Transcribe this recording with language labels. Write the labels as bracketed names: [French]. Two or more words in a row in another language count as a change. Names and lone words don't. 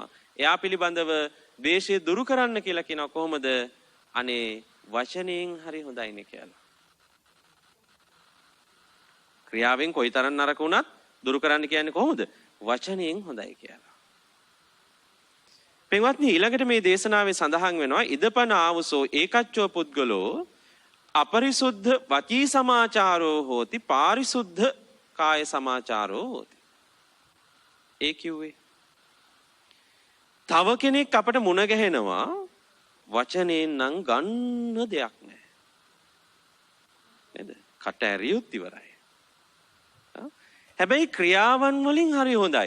[Sinhala] එයා පිළිබඳව ද්වේෂය දුරු කරන්න කියලා කියනවා කොහොමද? අනේ වචනයෙන් හරි හොඳයිනේ කියලා. ක්‍රියාවෙන් කොයිතරම් නරක වුණත් දුරු කරන්න කියන්නේ කොහොමද? වචනයෙන් හොඳයි කියලා. පින්වත්නි ඊළඟට මේ දේශනාවේ සඳහන් වෙනවා [Pali] ඉදපන ආවසෝ ඒකච්චෝ පුද්ගලෝ අපරිසුද්ධ වචී සමාචාරෝ හෝති පාරිසුද්ධ කාය සමාචාරෝ හෝති. [Sinhala] ඒ කිව්වේ තව කෙනෙක් අපට මුණ ගැහෙනවා වචනයෙන් නම් ගන්න දෙයක් නැහැ. නේද? කට ඇරියොත් ඉවරයි. හැබැයි ක්‍රියාවන් වලින් හරි හොඳයි.